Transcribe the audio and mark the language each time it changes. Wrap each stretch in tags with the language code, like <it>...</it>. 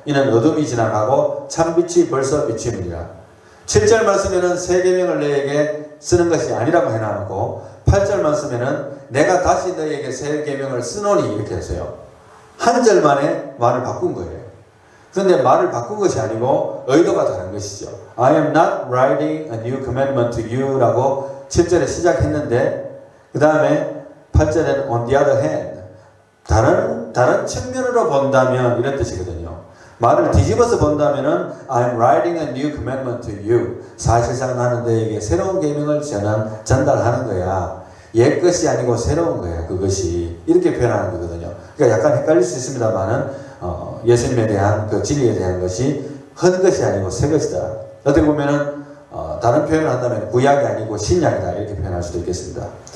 <ko>이는 어둠이 지나가고 참빛이 벌써 비치느니라. 7절 말씀에는 새 계명을 너희에게 쓰는 것이 아니라고 해놔놓고 8절 말씀에는 내가 다시 너희에게 새 계명을 쓰노니 이렇게 했어요. 한 절 만에 말을 바꾼 거예요. 그런데 말을 바꾼 것이 아니고 의도가 다른 것이죠.</ko> <en>I am not writing a new commandment to you</en> <ko>라고 7절에 시작했는데 그 다음에 8절에는</ko> <en>on the other hand</en> <ko>다른 측면으로 본다면 이런 뜻이거든요. 말을 뒤집어서 본다면은</ko> <en>I'm writing a new commandment to you.</en> <ko>사실상 나는 너에게 새로운 계명을 전달하는 거야. 옛 것이 아니고 새로운 거야. 그것이 이렇게 표현하는 거거든요. 그러니까 약간 헷갈릴 수 있습니다만은 예수님에 대한 그 진리에 대한 것이 헌 것이 아니고 새 것이다. 어떻게 보면은 다른 표현을 한다면 구약이 아니고 신약이다 이렇게 표현할 수도 있겠습니다.</ko>